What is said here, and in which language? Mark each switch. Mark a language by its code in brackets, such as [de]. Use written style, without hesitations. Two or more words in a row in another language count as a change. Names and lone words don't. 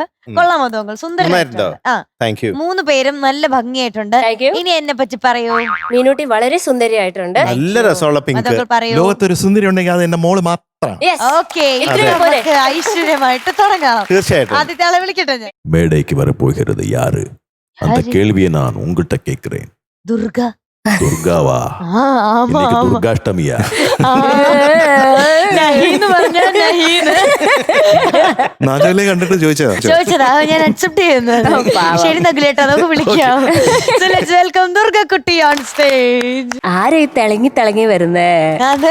[ml] കൊള്ളാം മധുവങ്ങൾ, സുന്ദരമായിട്ടുണ്ട്. 3 പേരും നല്ല ഭംഗിയായിട്ടുണ്ട്. ഇനി എന്നെ പറ്റി പറയൂ. മീനൂട്ടി വളരെ സുന്ദരിയായിട്ടുണ്ട്. നല്ല രസമുള്ള പിങ്ക്. പറയൂ. ലോകത്തൊരു സുന്ദരി ഉണ്ടെങ്കിൽ അത് എന്റെ മോള് മാത്രം. ഓക്കെ, ഐശ്വര്യമായിട്ട് തുടങ്ങാം. തീർച്ചയായിട്ടും. ആദ്യത്തെ ആളെ വിളിക്കട്ടെ ഞാൻ. [ta] மேடைக்கு வர போகிறது யாரு? அந்த கேள்வியை நான் உங்ககிட்ட கேட்கிறேன். துர்காவா? இன்னைக்கு துர்காஷ்டமியா? [ml] നാജോലെ കണ്ടിട്ട് ചോദിച്ചതാ, ഞാൻ അക്സെപ്റ്റ് ചെയ്യുന്നത്. ശരി നഗുലേട്ടാ, നമുക്ക് വിളിക്കാം. [en] Welcome ദുർഗക്കുട്ടി on stage. [ml] ആരെ തിളങ്ങി വരുന്നേ? അതെ,